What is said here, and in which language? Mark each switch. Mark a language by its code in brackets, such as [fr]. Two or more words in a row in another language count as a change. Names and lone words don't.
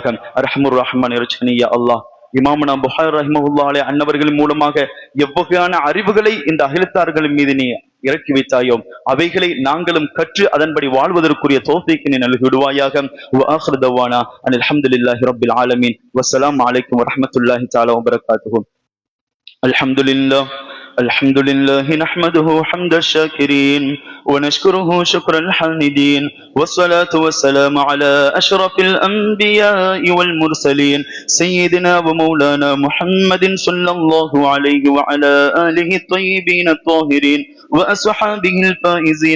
[ar] أرحم الرحمن [ta] இரட்சகனியா அல்லாஹ், இமாமுனா புகாரி ரஹ்மத்துல்லாஹி அன்னவர்களின் மூலமாக எவ்வகையான அறிவுகளை இந்த அகிலத்தார்களின் மீது நீ இறக்கி வைத்தாயோ அவைகளை நாங்களும் கற்று அதன்படி வாழ்வதற்குரிய தௌஃபீக்கினை நல்கி விடுவாயாக. [ar] و آخر دعوانا أن الحمد لله رب العالمين. والسلام عليكم ورحمة الله تعالى وبركاته. الحمد لله نحمده حمد الشاكرين ونشكره شكر الحامدين والصلاة والسلام على أشرف الأنبياء والمرسلين سيدنا ومولانا محمد صلى الله عليه وعلى آله الطيبين الطاهرين وأصحابه الفائزين.